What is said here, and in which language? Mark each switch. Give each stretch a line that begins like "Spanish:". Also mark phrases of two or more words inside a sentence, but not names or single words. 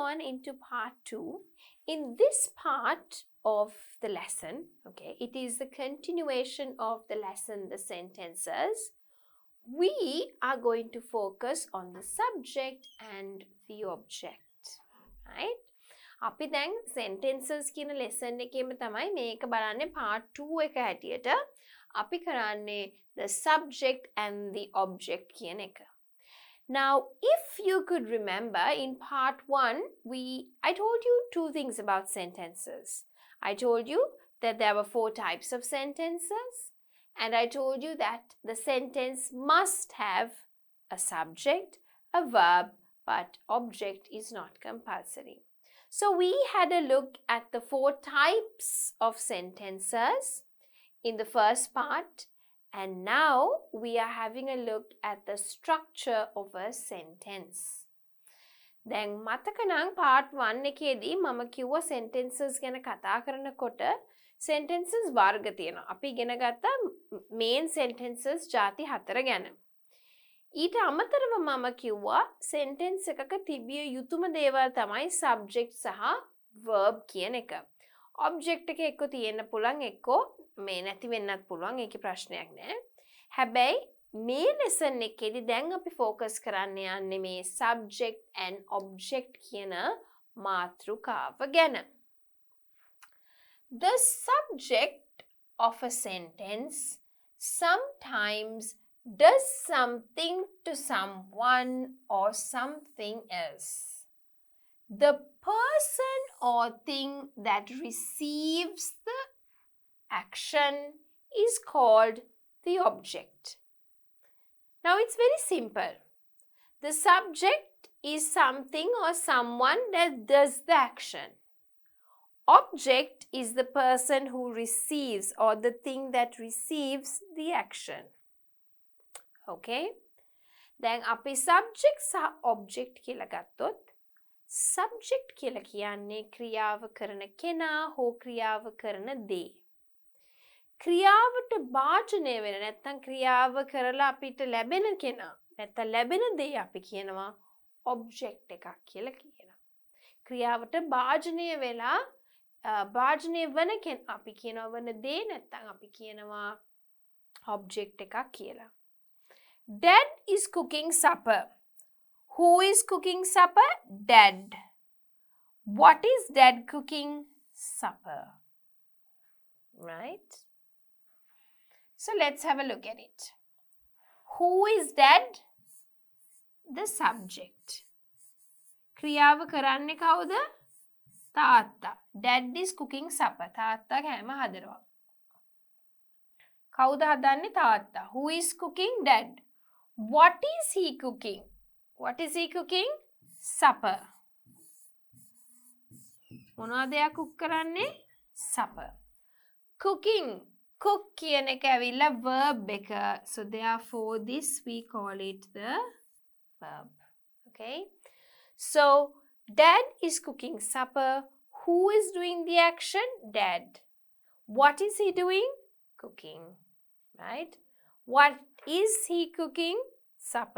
English: into part 2. In this part of the lesson, okay, it is the continuation of the lesson, the sentences. We are going to focus on the subject and the object, right?
Sinhala: අපි දැන් sentences කියන lesson එකේම තමයි මේක බලන්නේ part 2 එක හැටියට අපි කරන්නේ
English: the subject and the object
Sinhala: කියන එක.
English: Now, if you could remember in part 1, I told you 2 things about sentences. I told you that there were 4 types of sentences, and I told you that the sentence must have a subject, a verb, but object is not compulsory. So we had a look at the 4 types of sentences in the first part, and now we are having a look at the structure of a sentence.
Sinhala: දැන් මතක නම් part 1 එකේදී මම කිව්වා sentences ගැන කතා කරනකොට sentences වර්ග තියෙනවා. අපි ඉගෙන ගත්ත
English: main sentences
Sinhala: ಜಾති 4 ගැන. ඊට අමතරව මම කිව්වා sentence එකක තිබිය යුතුම දේවල් තමයි subject සහ verb කියන එක. object එක එක්ක තියෙන්න පුළුවන් එක්ක මේ නැති වෙන්නත් පුළුවන්. ඒකේ ප්‍රශ්නයක් නැහැ. හැබැයි මේ lesson එකේදී දැන් අපි focus කරන්න යන්නේ මේ
English: subject and object
Sinhala: කියන මාතෘකාව ගැන.
English: The subject of a sentence sometimes does something to someone or something else. The person or thing that receives the action is called the object. Now it's very simple. The subject is something or someone that does the action. Object is the person who receives or the thing that receives the action.
Sinhala: Okay? දැන් අපි subject සහ object කියලා ගත්තොත් subject කියලා කියන්නේ ක්‍රියාව කරන කෙනා හෝ ක්‍රියාව කරන දේ. ක්‍රියාවට භාජනය වෙන නැත්නම් ක්‍රියාව කරලා අපිට ලැබෙන කෙනා නැත්නම් ලැබෙන දේ අපි කියනවා object එකක් කියලා කියනවා. ක්‍රියාවට භාජනය වෙලා භාජනය වන කෙනා අපි කියනවා වන දේ නැත්නම් අපි කියනවා object එකක් කියලා.
English: Dad is cooking supper. Who is cooking supper? Dad. What is Dad cooking? Supper. Right? So let's have a look at it. Who is Dad? The subject.
Sinhala: ක්‍රියාව කරන්නේ කවුද? තාත්තා.
English: Dad is cooking supper.
Sinhala: තාත්තා කෑම හදනවා. කවුද හදන්නේ? තාත්තා.
English: Who is cooking? Dad. What is he cooking? What is he cooking? Supper.
Sinhala: මොනවද එයා cook කරන්නේ?
English: Supper. Cooking. Cook
Sinhala: කියන එක ඇවිල්ලා verb එක.
English: So therefore this we call it the verb. Okay? So Dad is cooking supper. Who is doing the action? Dad. What is he doing? Cooking. Right? What is he cooking? Supper.